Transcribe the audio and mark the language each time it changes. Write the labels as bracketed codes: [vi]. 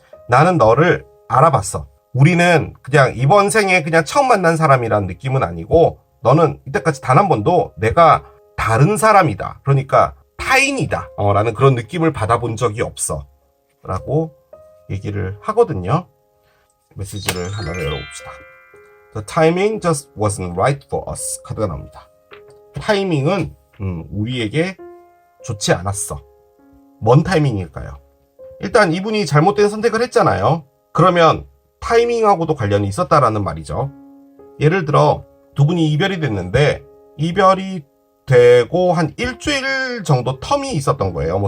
[ko] 나는 너를 알아봤어. 우리는 그냥 이번 생에 그냥 처음 만난 사람이라는 느낌은 아니고, 너는 이때까지 단 한 번도 내가 다른 사람이다, 그러니까 타인이다 라는 그런 느낌을 받아본 적이 없어 라고 얘기를 하거든요. 메시지를 하나 열어봅시다. [en] The timing just wasn't right for us [ko] 카드가 나옵니다. 타이밍은 우리에게 좋지 않았어. 뭔 타이밍일까요? 일단 이분이 잘못된 선택을 했잖아요. 그러면 타이밍하고도 관련이 있었다라는 말이죠. 예를 들어 두 분이 이별이 됐는데, 이별이 되고 한 일주일 정도 텀이 있었던 거예요.